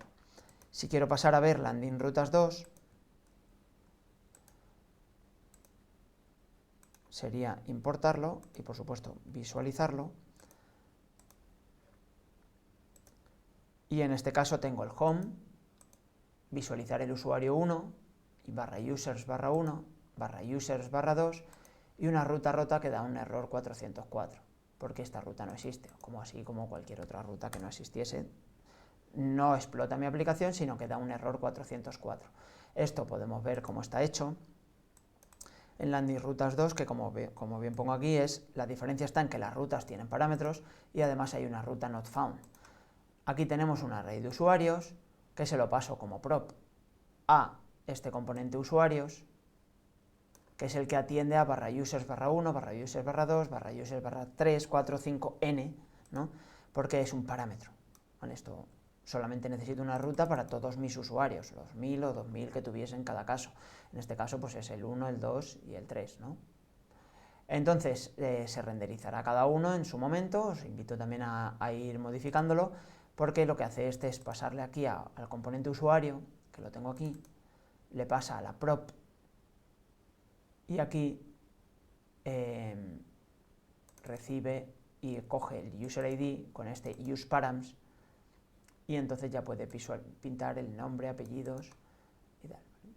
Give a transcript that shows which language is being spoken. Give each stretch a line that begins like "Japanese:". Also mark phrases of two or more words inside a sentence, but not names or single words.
Spanish: Si quiero pasar a ver landing rutas 2, sería importarlo y, por supuesto, visualizarlo. Y en este caso tengo el home, visualizar el usuario 1, y barra users barra 1, barra users barra 2, y una ruta rota que da un error 404, porque esta ruta no existe, así como cualquier otra ruta que no existiese. No explota mi aplicación, sino que da un error 404. Esto podemos ver cómo está hecho en landing rutas 2, que como bien pongo aquí, la diferencia está en que las rutas tienen parámetros y además hay una ruta
English: not found.
Spanish: Aquí tenemos un array de usuarios que se lo paso como prop a este componente usuarios, que es el que atiende a barra users barra 1, barra users barra 2, barra users barra 3, 4, 5, n, ¿no? Porque es un parámetro. Con esto solamente necesito una ruta para todos mis usuarios, los 1000 o 2000 que tuviese en cada caso. En este caso pues es el 1, el 2 y el 3, ¿no? Entonces se renderizará cada uno en su momento, os invito también a ir modificándolo, porque lo que hace este es pasarle aquí al componente usuario, que lo tengo aquí, le pasa a la prop, y aquí recibe y coge el
English: user ID
Spanish: con este useParams, y entonces ya puede pintar el nombre, apellidos y tal.